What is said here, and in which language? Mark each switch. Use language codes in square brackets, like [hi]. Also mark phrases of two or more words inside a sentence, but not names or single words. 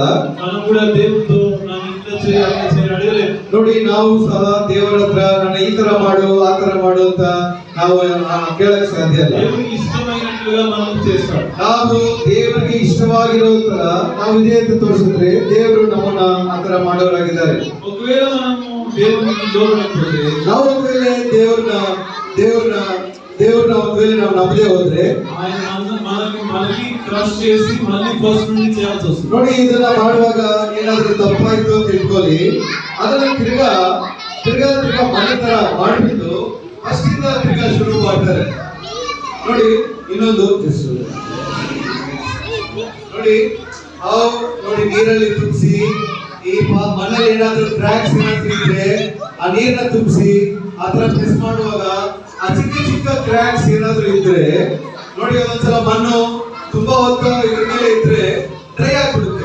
[kn] ನಾನು ಕೂಡ ದೇವರದು ನಾನು ಇಂತ చేయాలి ನೋಡಿ ನಾವು ಸಹ ದೇವರ ಹತ್ರ ನನ್ನ ಈ ತರ ಮಾಡು ಆ ತರ ಮಾಡು ಅಂತ ನಾವು ಕೇಳಕ್ ಸಾಧ್ಯ ಇಲ್ಲ. ದೇವರಿಗೆ ಇಷ್ಟವಾಗಿರುವುದನ್ನು ನಾವು చేస్తాం. ನಾವು ದೇವರಿಗೆ ಇಷ್ಟವಾಗಿರೋ ತರ ನಾವು ಇದೆ ಅಂತ ತೋರಿಸಿದ್ರೆ ದೇವರು ನಮ್ಮನ್ನ ಆ ತರ ಮಾಡೋರಾಗಿದ್ದಾರೆ. [te] ఒకవేళ మనము దేవునికి లోబడకపోతే, [kn] ನಾವು ಒಂದ್ವೇಳೆ ದೇವ್ರನ್ನ ಒಂದ್ವೇಳೆ ನಾವು ನಂಬದೇ ಹೋದ್ರೆ [te] ఆయన మనకి ಕ್ರಶ್ చేసి మళ్ళీ ಫಸ್ಟ್ నుండి చేయాల్సి వస్తుంది. [kn] ನೋಡಿ ಇದನ್ನ ಮಾಡುವಾಗ ಏನಾದ್ರೂ ತಪ್ಪಾಯ್ತು ಅಂತ ಇಟ್ಕೊಳ್ಳಿ, ಅದನ್ನ ತಿರ್ಗಾ ಮನೆ ತರ ಮಾಡ್ಬಿಟ್ಟು ಫಸ್ಟ್ ಇಂದ ತಿರ್ಗಾ ಶುರು ಮಾಡ್ತಾರೆ. ನೋಡಿ ಇನ್ನೊಂದು ನೋಡಿ ನೀರಲ್ಲಿ ತುಂಬಿಸಿ ಈ ಮಣ್ಣಲ್ಲಿ ಏನಾದ್ರೂ ಕ್ರ್ಯಾಕ್ಸ್ ಏನಾದ್ರೂ ಇದ್ರೆ ಆ ನೀರನ್ನ ತುಂಬಿಸಿ ಆತರ ಪ್ರೆಸ್ ಮಾಡುವಾಗ ಆ ಚಿಕ್ಕ ಕ್ರ್ಯಾಕ್ಸ್ ಏನಾದ್ರೂ ಇದ್ರೆ ನೋಡಿ ಒಂದೊಂದ್ಸಲ ಮಣ್ಣು ತುಂಬಾ ಹೊತ್ತು ಇದ್ರ ಮೇಲೆ ಇದ್ರೆ ಡ್ರೈ ಆಗ್ಬಿಡುತ್ತೆ.